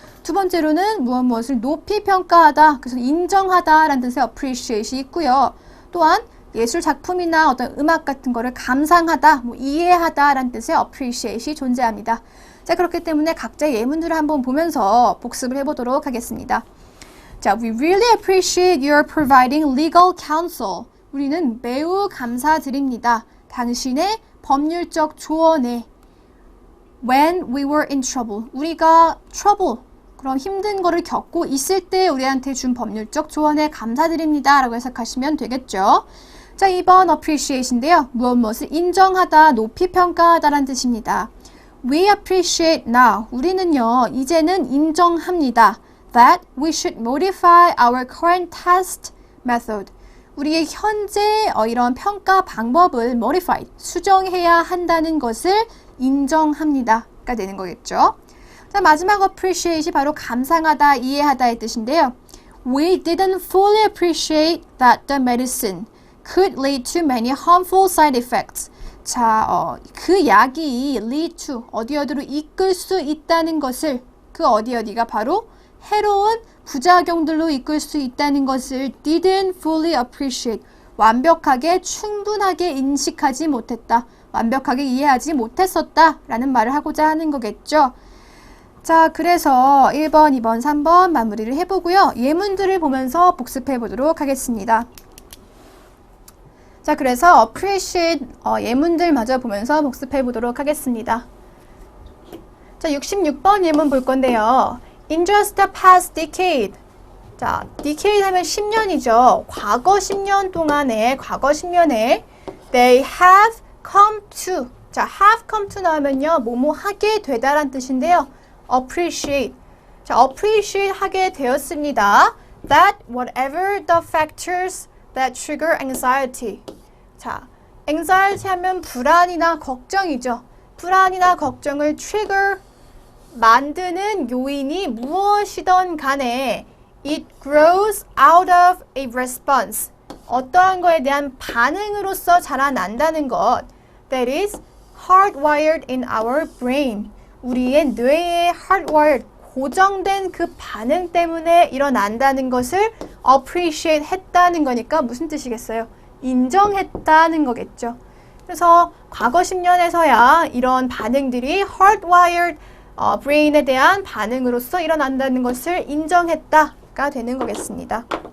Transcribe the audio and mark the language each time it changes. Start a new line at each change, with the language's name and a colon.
Korean: 두 번째로는 무엇을 높이 평가하다, 그래서 인정하다라는 뜻의 appreciate이 있고요. 또한 예술 작품이나 어떤 음악 같은 거를 감상하다, 이해하다라는 뜻의 appreciate이 존재합니다. 자, 그렇기 때문에 각자 예문들을 한번 보면서 복습을 해보도록 하겠습니다.
English: 자, we really appreciate your providing legal counsel.
Korean: 우리는 매우 감사드립니다. 당신의 법률적 조언에
English: when we were in trouble.
Korean: 우리가 trouble, 그럼 힘든 거를 겪고 있을 때 우리한테 준 법률적 조언에 감사드립니다 라고 해석하시면 되겠죠. 자, 2번 appreciate인데요. 무엇을 인정하다, 높이 평가하다 라는 뜻입니다.
English: We appreciate now.
Korean: 우리는요, 이제는 인정합니다.
English: That we should modify our current test method.
Korean: 우리의 현재 이런 평가 방법을 modify, 수정해야 한다는 것을 인정합니다가 되는 거겠죠. 자, 마지막 appreciate이 바로 감상하다, 이해하다의 뜻인데요.
English: We didn't fully appreciate that the medicine could lead to many harmful side effects.
Korean: 자, 그 약이 lead to, 어디로 이끌 수 있다는 것을, 그 어디가 바로 해로운 부작용들로 이끌 수 있다는 것을
English: didn't fully appreciate.
Korean: 완벽하게 충분하게 인식하지 못했다. 완벽하게 이해하지 못했었다 라는 말을 하고자 하는 거겠죠. 자, 그래서 1번, 2번, 3번 마무리를 해보고요. 예문들을 보면서 복습해 보도록 하겠습니다. 자, 그래서 appreciate 예문들 마저 보면서 복습해 보도록 하겠습니다. 자, 66번 예문 볼 건데요.
English: In just the past decade.
Korean: 자, decade 하면 10년이죠. 과거 10년 동안에, 과거 10년에
English: they have come to. 자, have come to
Korean: 나오면요. 뭐뭐 하게 되다란 뜻인데요. appreciate. 자, appreciate 하게 되었습니다.
English: That whatever the factors that trigger anxiety.
Korean: 자, anxiety 하면 불안이나 걱정이죠. 불안이나 걱정을 trigger, 만드는 요인이 무엇이든 간에
English: it grows out of a response.
Korean: 어떠한 거에 대한 반응으로서 자라난다는 것.
English: That is hardwired in our brain.
Korean: 우리의 뇌에 hardwired, 고정된 그 반응 때문에 일어난다는 것을 appreciate 했다는 거니까 무슨 뜻이겠어요? 인정했다는 거겠죠. 그래서 과거 10년에서야 이런 반응들이 hardwired brain에 대한 반응으로서 일어난다는 것을 인정했다가 되는 거겠습니다.